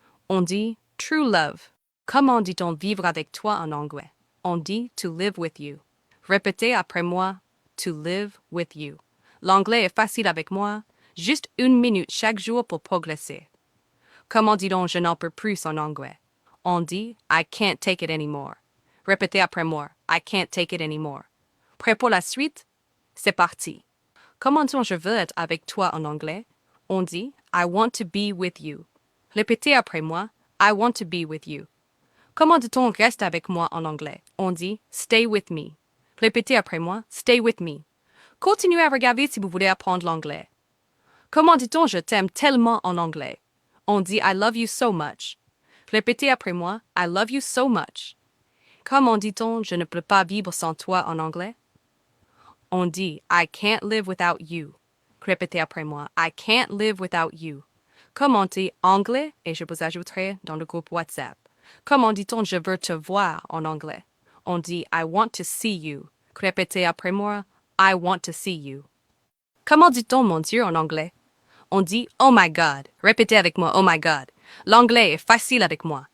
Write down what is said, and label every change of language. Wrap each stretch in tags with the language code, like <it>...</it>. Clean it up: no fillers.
<fr>On dit</fr> <en>true love.</en> <fr>Comment dit-on vivre avec toi en anglais? On dit</fr> <en>to live with you.</en> <fr>Répétez après moi</fr> <en>to live with you.</en> <fr>L'anglais est facile avec moi. Juste 1 minute chaque jour pour progresser. Comment dit-on je n'en peux plus en anglais?</fr> <en>On dit I can't take it anymore.</en> <fr>Répétez après moi.</fr> <en>I can't take it anymore.</en> <fr>Prêt pour la suite? C'est parti. Comment dit-on je veux être avec toi en anglais?</fr> <en>On dit I want to be with you.</en> <fr>Répétez après moi.</fr> <en>I want to be with you.</en> <fr>Comment dit-on reste avec moi en anglais? On dit</fr> <en>stay with me.</en> <fr>Répétez après moi.</fr> <en>Stay with me.</en> <fr>Continuez à regarder si vous voulez apprendre l'anglais. Comment dit-on je t'aime tellement en anglais? On dit</fr> <en>I love you so much.</en> <fr>Répétez après moi.</fr> <en>I love you so much.</en> <fr>Comment dit-on je ne peux pas vivre sans toi en anglais?</fr> <en>On dit I can't live without you.</en> <fr>Répétez après moi.</fr> <en>I can't live without you.</en> <fr>Commentez anglais et je vous ajouterai dans le groupe WhatsApp. Comment dit-on je veux te voir en anglais? On dit</fr> <en>I want to see you.</en> <fr>Répétez après moi.</fr> <en>I want to see you.</en> <fr>Comment dit-on mon Dieu en anglais? On dit</fr> <en>oh my God.</en> <fr>Répétez avec moi oh my God. L'anglais est facile avec moi.</fr>